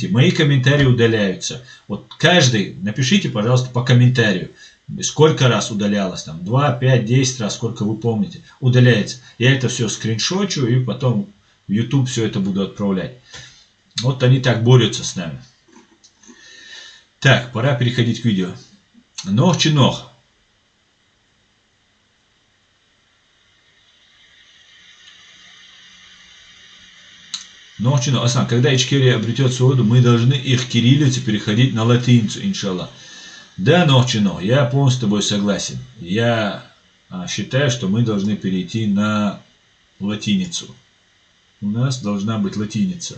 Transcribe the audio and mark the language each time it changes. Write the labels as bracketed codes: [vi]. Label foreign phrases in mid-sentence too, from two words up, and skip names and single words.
[ru] Мои комментарии удаляются. Вот каждый, напишите, пожалуйста, по комментарию. Сколько раз удалялось, там, 2, 5, 10 раз, сколько вы помните, удаляется. Я это все скриншочу и потом в YouTube все это буду отправлять. Вот они так борются с нами. Так, пора переходить к видео. Нох-чинох. Нох-чинох. Асан, когда Ичкерия обретет свободу, мы должны их кириллицу переходить на латиницу, иншаллах. Да, Нох-чинох, я полностью с тобой согласен. Я считаю, что мы должны перейти на латиницу. У нас должна быть латиница.